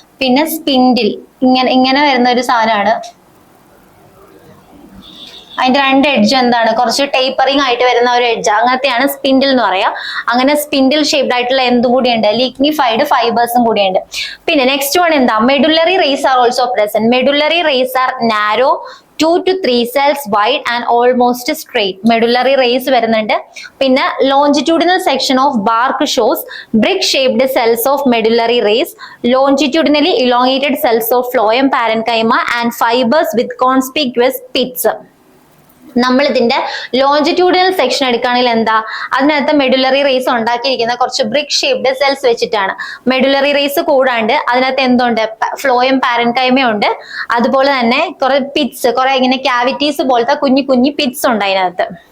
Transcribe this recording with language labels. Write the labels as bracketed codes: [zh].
[ml] പിന്നെ സ്പിൻഡിൽ ഇങ്ങനെ വരുന്ന ഒരു സാധനമാണ്. അതിന്റെ 2 എഡ്ജ് എന്താണ്, കുറച്ച് ടേപ്പറിംഗ് ആയിട്ട് വരുന്ന ഒരു എഡ്ജ്, അങ്ങനത്തെയാണ് സ്പിൻഡിൽ എന്ന് പറയാം. അങ്ങനെ സ്പിൻഡിൽ ഷേപ്ഡ് ആയിട്ടുള്ള എന്തും കൂടിയുണ്ട്, ലിഗ്നിഫൈഡ് ഫൈബേഴ്സും കൂടിയുണ്ട്. [en] പിന്നെ next one എന്താ, medullary rays are also present. Medullary rays are narrow 2 to 3 cells wide and almost straight. [ml] Medullary raise വരുന്നുണ്ട്. പിന്നെ [en] Longitudinal section of bark shows brick shaped cells of medullary rays, longitudinally elongated cells of phloem parenchyma and fibers with conspicuous pits. [ml] നമ്മൾ ഇതിന്റെ longitudinal section എടുക്കുകയാണെങ്കിൽ എന്താ, അതിനകത്ത് medullary raise ഉണ്ടാക്കിയിരിക്കുന്ന കുറച്ച് brick shaped cells വെച്ചിട്ടാണ്. മെഡുലറി റേസ് കൂടാണ്ട് അതിനകത്ത് എന്തുണ്ട്, ഫ്ലോയം പാരൻകൈമ ഉണ്ട്. അതുപോലെ തന്നെ കുറെ പിറ്റ്സ്, കുറെ ഇങ്ങനെ ക്യാവിറ്റീസ് പോലത്തെ കുഞ്ഞു കുഞ്ഞു പിറ്റ്സ് ഉണ്ട് അതിനകത്ത്.